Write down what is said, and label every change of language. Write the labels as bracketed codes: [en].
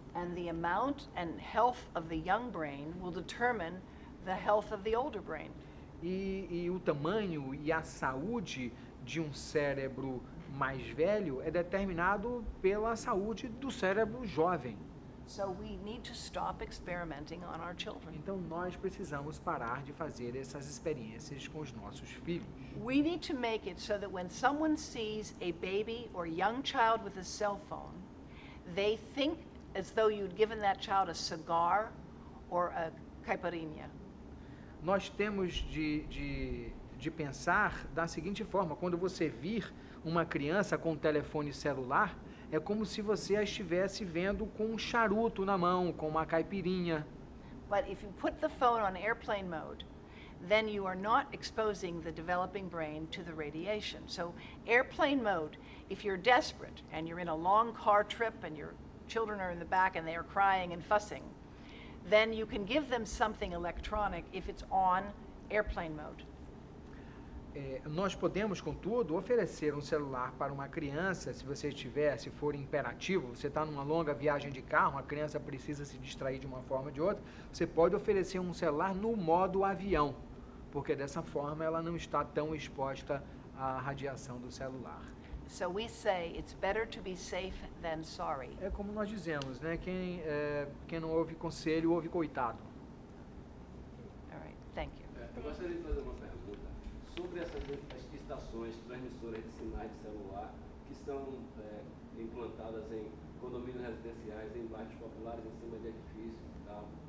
[en] And the amount and health of the young brain will determine the health of the older brain. [pt] E o tamanho e a saúde de um cérebro mais velho é determinado pela saúde do cérebro jovem. [en] So we need to stop experimenting on our children. [pt] Então nós precisamos parar de fazer essas experiências com os nossos filhos. [en] We need to make it so that when someone sees a baby or young child with a cell phone, they think as though you'd given that child a cigar or a caipirinha. [pt] Nós temos de pensar da seguinte forma, quando você vir uma criança com um telefone celular, é como se você a estivesse vendo com um charuto na mão, com uma caipirinha. [en] But if you put the phone on airplane mode, then you are not exposing the developing brain to the radiation. So airplane mode, if you're desperate and you're in a long car trip and your children are in the back and they are crying and fussing, then you can give them something electronic if it's on airplane mode. [pt] Nós podemos, contudo, oferecer um celular para uma criança, se for imperativo, você está numa longa viagem de carro, a criança precisa se distrair de uma forma ou de outra, você pode oferecer um celular no modo avião, porque dessa forma ela não está tão exposta à radiação do celular. [en] So we say it's better to be safe than sorry. [pt] É como nós dizemos, né? Quem não ouve conselho, ouve coitado. [en] All right, thank you. [pt] Eu gostaria de fazer uma pergunta sobre essas estações transmissoras de sinais de celular que são implantadas em condomínios residenciais, em bairros populares, em cima de edifícios e tal.